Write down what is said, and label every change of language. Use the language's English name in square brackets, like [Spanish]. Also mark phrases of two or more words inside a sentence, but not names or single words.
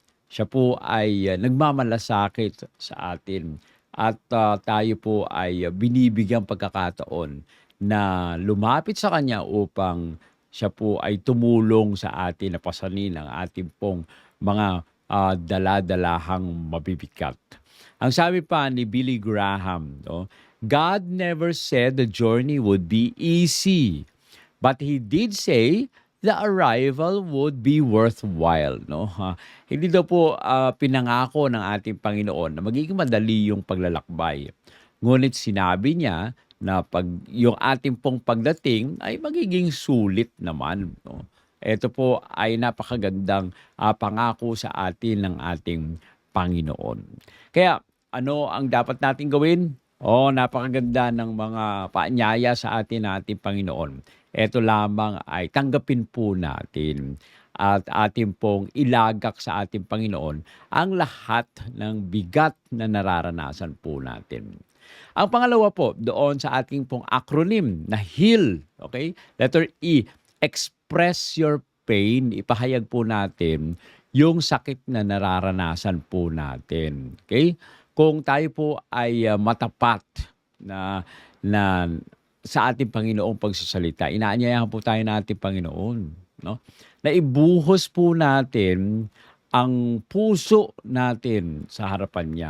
[Filipino] Siya po ay nagmamalasakit sa atin at tayo po ay binibigyang pagkakataon na lumapit sa kanya upang siya po ay tumulong sa atin na pasanin ang ating pong mga dala-dalahang mabibigat. Ang sabi pa ni Billy Graham, no, [English] God never said the journey would be easy, but He did say the arrival would be worthwhile. [Filipino] No? Hindi daw po pinangako ng ating Panginoon na magiging madali yung paglalakbay. Ngunit sinabi niya na pag yung ating pong pagdating ay magiging sulit naman. No? Ito po ay napakagandang pangako sa atin ng ating Panginoon. Kaya ano ang dapat natin gawin? Napakaganda ng mga paanyaya sa atin ng ating Panginoon. Ito lamang ay tanggapin po natin at ating pong ilagak sa ating Panginoon ang lahat ng bigat na nararanasan po natin. Ang pangalawa po, doon sa ating pong acronym na HEAL, okay? [English] Letter E, express your pain. [Filipino] Ipahayag po natin yung sakit na nararanasan po natin. Okay? Kung tayo po ay matapat na sa ating Panginoong pagsasalita, inaanyayahan po tayo ng ating Panginoon, no? Na ibuhos po natin ang puso natin sa harapan niya.